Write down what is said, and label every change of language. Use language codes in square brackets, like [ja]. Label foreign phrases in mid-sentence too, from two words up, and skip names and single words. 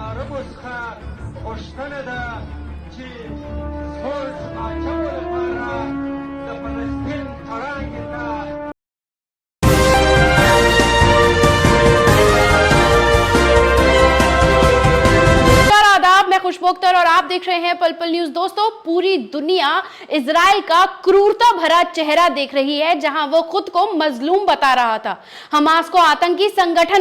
[ps] یو څخه غوښتنه ده چې سوچ اچولو لپاره د فلسطین کړنګې ته [hi] मैं खुशबू अख्तर और आप देख रहे हैं पल पल न्यूज। दोस्तों, पूरी दुनिया इजराइल का क्रूरता भरा चेहरा देख रही है, जहां वो खुद को मजलूम बता रहा था, हमास को आतंकी संगठन